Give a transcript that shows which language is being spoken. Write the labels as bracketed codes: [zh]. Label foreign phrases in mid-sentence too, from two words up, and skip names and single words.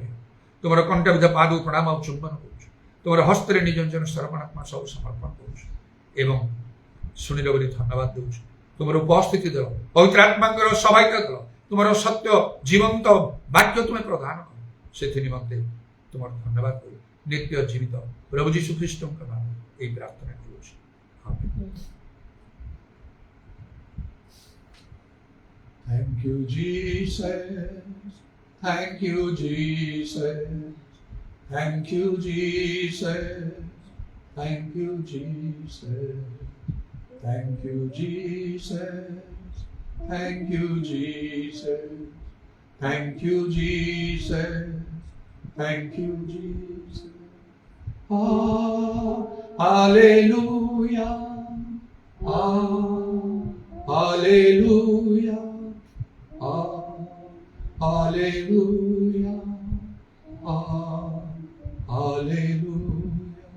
[or] ତୁମର କଣ୍ଠବିଧ ପାଦ ପ୍ରଣାମ ଆଉ ଚୁମ୍ବନ କରୁଛୁ। ତୁମର ହସ୍ତରେ ନିଜ ନିଜର ସର୍ବାତ୍ମା ସବୁ ସମର୍ପଣ କରୁଛୁ ଏବଂ ଶୁଣିଲ ବୋଲି ଧନ୍ୟବାଦ ଦେଉଛୁ। ତୁମର ଉପସ୍ଥିତି ଦେଲ, ପବିତ୍ର ଆତ୍ମାଙ୍କର ସହାୟତା ଦେଲ, ତୁମର ସତ୍ୟ ଜୀବନ୍ତ ବାକ୍ୟ ତୁମେ ପ୍ରଦାନ କର, ସେଥି ନିମନ୍ତେ ତୁମର ଧନ୍ୟବାଦ କରୁ। ନିତ୍ୟ ଜୀବିତ ପ୍ରଭୁ ଯୀଶୁ ଖ୍ରୀଷ୍ଟଙ୍କ ନାମ ଏହି ପ୍ରାର୍ଥନା କରୁଛି, ଆମେନ୍। [en] Thank you, Jesus. Thank you, Jesus. Thank you, Jesus. Thank you, Jesus. Thank you, Jesus. Thank you, Jesus. Thank you, Jesus. Thank you, Jesus. Hallelujah. Hallelujah. Hallelujah. Hallelujah.